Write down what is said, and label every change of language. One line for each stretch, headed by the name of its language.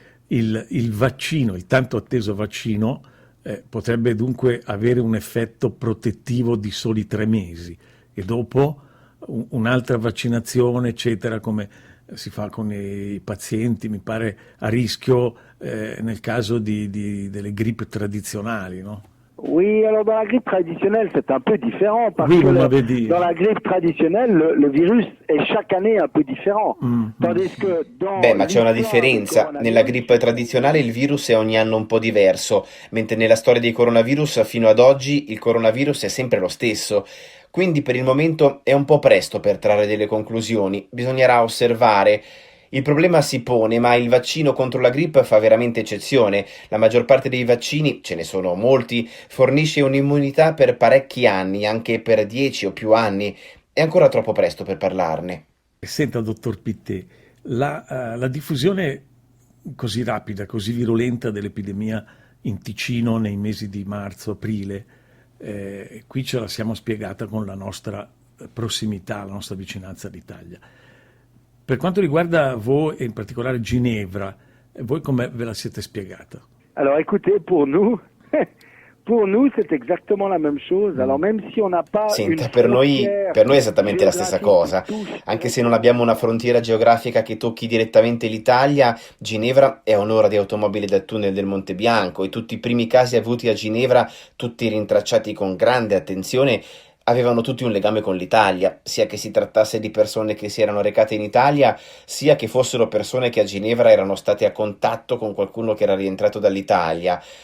Italian: Il vaccino, il tanto atteso vaccino, potrebbe dunque avere un effetto protettivo di soli 3 mesi e dopo un'altra vaccinazione, eccetera, come si fa con i pazienti, mi pare, a rischio nel caso delle grippe tradizionali, no?
French: Oui, alors dans la grippe traditionnelle, c'est un peu différent parce Oui, que vous m'avez dit. dans la grippe traditionnelle, le virus est chaque année un peu différent. Tandis que dans
Italian: Ma c'è una differenza. Nella grippe tradizionale il virus è ogni anno un po' diverso, mentre nella storia dei coronavirus fino ad oggi il coronavirus è sempre lo stesso. Quindi per il momento è un po' presto per trarre delle conclusioni, bisognerà osservare. Il problema si pone, ma il vaccino contro la grippe fa veramente eccezione. La maggior parte dei vaccini, ce ne sono molti, fornisce un'immunità per parecchi anni, anche per 10 o più anni. È ancora troppo presto per parlarne. Senta, dottor Pittet, la diffusione così rapida, così virulenta dell'epidemia in Ticino nei mesi di marzo-aprile, qui ce la siamo spiegata con la nostra prossimità, la nostra vicinanza all'Italia. Per quanto riguarda voi e in particolare Ginevra, voi come ve la siete spiegata?
French: Alors écoutez, pour nous c'est exactement la même chose. Alors même si on n'a pas
Italian: Senta, per noi è esattamente la stessa cosa. Anche se non abbiamo una frontiera geografica che tocchi direttamente l'Italia, Ginevra è a un'ora di automobile dal tunnel del Monte Bianco e tutti i primi casi avuti a Ginevra, tutti rintracciati con grande attenzione, avevano tutti un legame con l'Italia, sia che si trattasse di persone che si erano recate in Italia, sia che fossero persone che a Ginevra erano state a contatto con qualcuno che era rientrato dall'Italia.